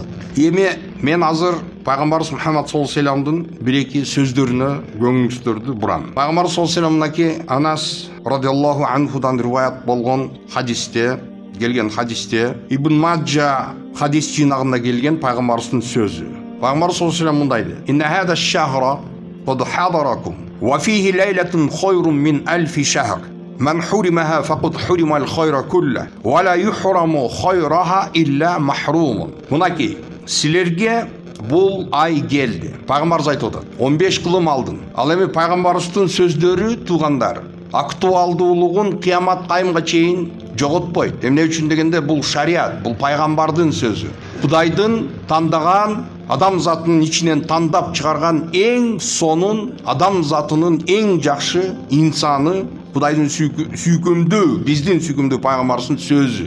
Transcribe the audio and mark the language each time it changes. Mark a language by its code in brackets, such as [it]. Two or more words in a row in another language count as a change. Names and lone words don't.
[ky] Эми мен азыр Пайгамбарыбыз Мухаммад [ar] صلى الله عليه وسلمдын [ky] бир-эки сөздөрүнө көңүлүңүздөрдү бурам. Пайгамбарыбыз [ar] صلى الله عليه وسلم [ky] мынакей Анас [ar] رضي الله عنهдан [ky] риваят болгон хадисте, Ибн Маджа хадис жинагында келген пайгамбарыбыздын сөзү. Пайгамбар [ar] صلى الله عليه وسلم [ky] мындай дейт: [ar] "إن هذا الشهر قد حضركم وفيه ليلة خير من ألف شهر. من حرمها فقد حرم الخير كله ولا يحرم خيرها إلا محروم." [ky] Мынакей силерге бул ай келди. Пайгамбарыбыз айтып атат: 15 кылым алдын. Ал эми пайгамбарыбыздын сөздөрү, туугандар, актуалдуулугун кыямат кайымга чейин жоготпойт. Эмне үчүн дегенде бул шариат, бул пайгамбардын сөзү. Кудайдын тандаган, адам затынын ичинен тандап чыгарган эң сонун, адам затынын эң жакшы инсаны, Кудайдын сүйкүмдүү, биздин сүйкүмдүү пайгамбарыбыздын сөзү.